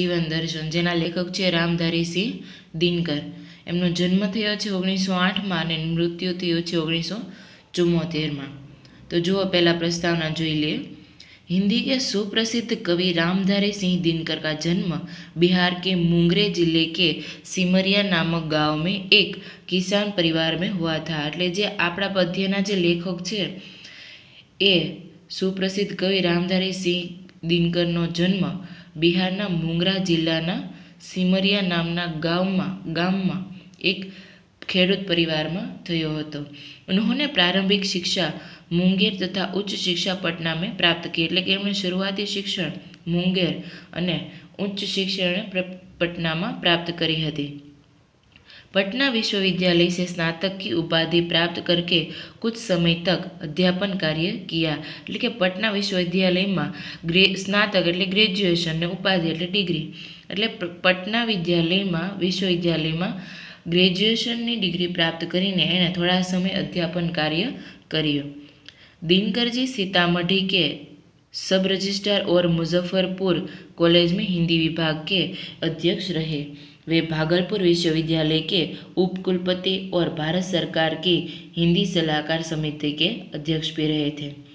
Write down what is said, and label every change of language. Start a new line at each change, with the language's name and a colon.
Gujarati: દર્શન, જેના લેખક છે રામધારી સિંહ દિનકર। એમનો જન્મ થયો છે 1908 અને મૃત્યુ થયું છે 1974। તો જુઓ
Hindi: पहला प्रस्तावना
Gujarati: જોઈ લે।
Hindi: हिंदी के सुप्रसिद्ध कवि रामधारी सिंह दिनकर का जन्म बिहार के मुंगेर जिले के सिमरिया नामक गांव में एक किसान परिवार में हुआ था।
Gujarati: એટલે જે આપણા પદ્યના જે લેખક છે એ સુપ્રસિદ્ધ કવિ રામધારી સિંહ દિનકરનો જન્મ બિહારના મુંગરા જિલ્લાના સિમરિયા નામના ગામમાં એક ખેડૂત परिवाરમાં થયો હતો।
Hindi: उन्होंने प्रारंभिक शिक्षा मुंगेर तथा उच्च शिक्षा पटना में प्राप्त की।
Gujarati: એટલે કે એમણે શરૂઆતી શિક્ષણ મુંગેર અને ઉચ્ચ શિક્ષણ
Hindi: पटना में प्राप्त करी
Gujarati: હતી।
Hindi: पटना विश्वविद्यालय से स्नातक की उपाधि प्राप्त करके कुछ समय तक अध्यापन कार्य किया।
Gujarati: એટલે કે પટના વિશ્વવિદ્યાલયમાં સ્નાતક એટલે ગ્રેજ્યુએશન ને ઉપાધિ એટલે ડિગ્રી, એટલે પટના વિશ્વવિદ્યાલયમાં
Hindi: ग्रेजुएशनની डिग्री प्राप्त
Gujarati: કરીને એણે થોડા સમય અધ્યાપન કાર્ય કર્યું।
Hindi: दिनकर जी सीतामढ़ी के सब रजिस्ट्रार और मुजफ्फरपुर कॉलेज में हिंदी विभाग के अध्यक्ष रहे। वे भागलपुर विश्वविद्यालय के उपकुलपति और भारत सरकार की हिंदी सलाहकार समिति के अध्यक्ष भी रहे थे।